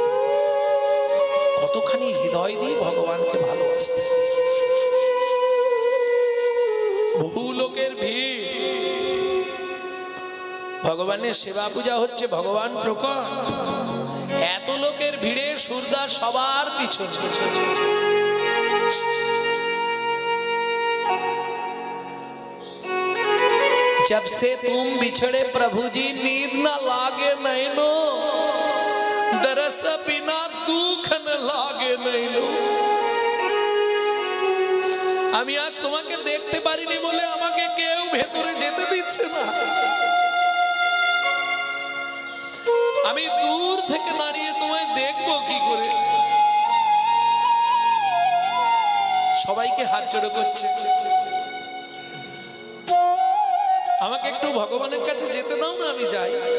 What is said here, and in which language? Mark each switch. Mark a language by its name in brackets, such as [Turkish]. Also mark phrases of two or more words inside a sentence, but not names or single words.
[Bangla] কতখানি হৃদয় দিয়ে ভগবানকে ভালোবাসতেন। বহু লোকের ভিড়, ভগবানের সেবা পূজা হচ্ছে, ভগবান প্রকট, এত লোকের ভিড়ে সুরদাস সবার পিছনে। [Hindi] जब से तुम बिछड़े प्रभु जी नींद न लागे नैनो, दरस बिना दुख न लागे नैनो। [Bangla] আমি আজ তোমাকে দেখতে পারিনি বলে আমাকে কেউ ভেতরে যেতে দিচ্ছে না। আমি দূর থেকে দাঁড়িয়ে তোমায় দেখবো কি করে। সবাইকে হাত জোড়ো করছে, আমাকে একটু ভগবানের কাছে যেতে দাও না, আমি যাই।